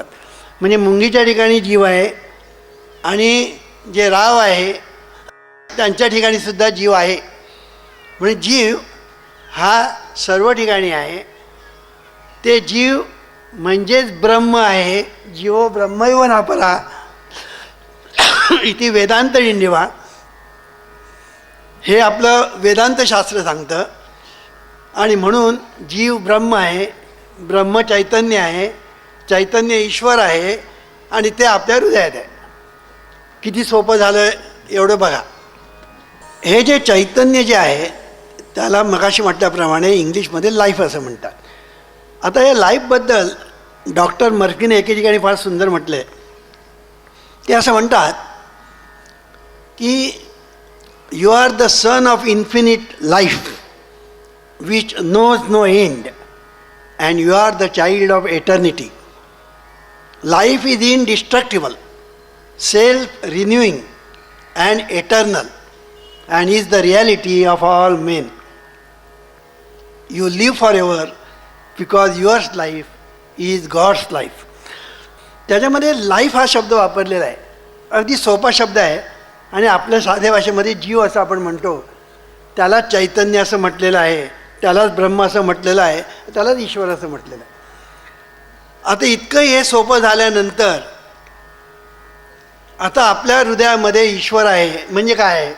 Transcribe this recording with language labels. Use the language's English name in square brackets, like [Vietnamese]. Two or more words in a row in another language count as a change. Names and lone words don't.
[Marathi] म्हणजे मुंगीच्या ठिकाणी जीव आहे आणि जे राव आहे त्यांच्या ठिकाणी सुद्धा जीव आहे. म्हणजे जीव हा सर्व ठिकाणी आहे. ते जीव म्हणजेच ब्रह्म आहे. [Sanskrit] जीवो ब्रह्मैव नापरा इति वेदांत इंडिवा, [Marathi] हे आपलं वेदांतशास्त्र सांगतं. आणि म्हणून जीव ब्रह्म आहे, ब्रह्म चैतन्य आहे, चैतन्य ईश्वर आहे आणि ते आपल्या हृदयात आहे. किती सोपं झालं एवढं बघा. हे जे चैतन्य जे आहे त्याला मगाशी म्हटल्याप्रमाणे इंग्लिशमध्ये लाईफ असं म्हणतात. आता या लाईफबद्दल डॉक्टर मर्फीने एके ठिकाणी फार सुंदर म्हटलं आहे. ते असं म्हणतात की [English] you are the son of infinite life which knows no end, and you are the child of eternity. Life is indestructible, self-renewing and eternal, and is the reality of all men. You live forever because your life is God's life. [Marathi] त्याच्यामध्ये लाईफ हा शब्द वापरलेला आहे. अगदी सोपा शब्द आहे आणि आपल्या साध्या भाषेमध्ये जीव असं आपण म्हणतो, त्याला चैतन्य असं म्हटलेलं आहे, त्यालाच ब्रह्म असं म्हटलेलं आहे, त्यालाच ईश्वर असं म्हटलेलं आहे. आता इतकं हे सोपं झाल्यानंतर आता आपल्या हृदयामध्ये ईश्वर आहे म्हणजे काय आहे?